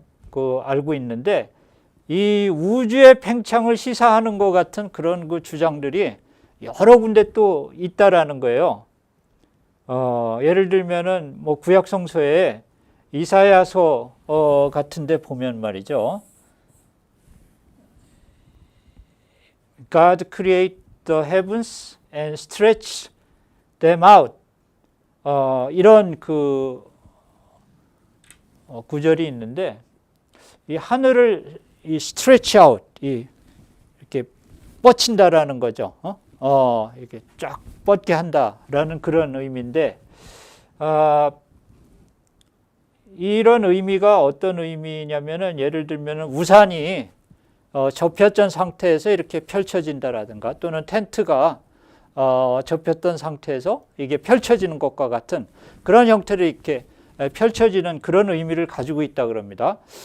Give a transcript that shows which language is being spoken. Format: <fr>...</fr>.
<ko>그 알고 있는데, 이 우주의 팽창을 시사하는 것 같은 그런 그 주장들이 여러 군데 또 있다라는 거예요. 예를 들면은 뭐 구약 성서에 이사야서 같은데 보면 말이죠.</ko> <en>God created the heavens and stretched them out.</en> <ko>이런 그 구절이 있는데, 이 하늘을 이</ko> <en>stretch out,</en> <ko>이렇게 뻗친다라는 거죠. 이렇게 쫙 뻗게 한다라는 그런 의미인데, 이런 의미가 어떤 의미냐면은 예를 들면은 우산이 접혔던 상태에서 이렇게 펼쳐진다라든가, 또는 텐트가 접혔던 상태에서 이게 펼쳐지는 것과 같은 그런 형태로 이렇게 펼쳐지는 그런 의미를 가지고 있다 그럽니다.</ko>